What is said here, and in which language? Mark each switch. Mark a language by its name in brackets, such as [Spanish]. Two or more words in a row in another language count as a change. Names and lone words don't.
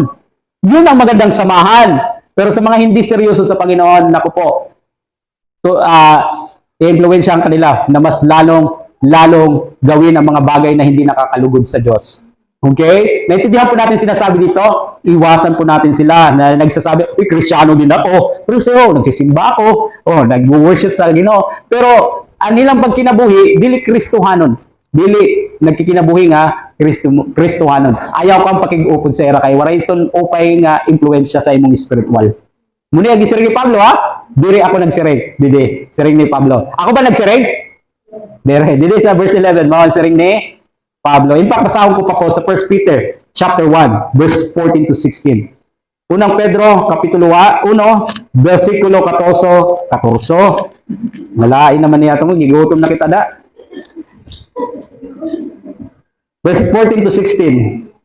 [Filipino] Yun ang magandang samahan. Pero sa mga hindi seryoso sa Panginoon, naku po, i-influensyahan kanila na mas lalong gawin ang mga bagay na hindi nakakalugod sa Diyos. Okay? Naintindihan po natin sinasabi dito, iwasan po natin sila na nagsasabi, Kristiyano din ako, pero nagsisimba ako, [Cebuano] nag-worship sa Ginoo. Pero ang nilang pagkinabuhi, dili Kristohanon. Dili nagkikinabuhi nga Kristohanon. [Waray] Ayaw kang pakig-upod sa era kay waray iton upay nga impluwensya sa imong spiritual. Muna yung siring ni Pablo, ha? Diri ako nagsiring. Didi, siring ni Pablo. Ako ba nagsiring? Didi sa verse 11, mga siring ni Pablo. [English] In fact, [Waray] basahon ko pa po sa 1 Peter chapter 1, verse 14 to 16. [Filipino] Unang Pedro, kapitulo 1, versikulo 14. [Waray] Malain naman niya ito mo, gigutom na kita da. [English] Verse 14 to 16.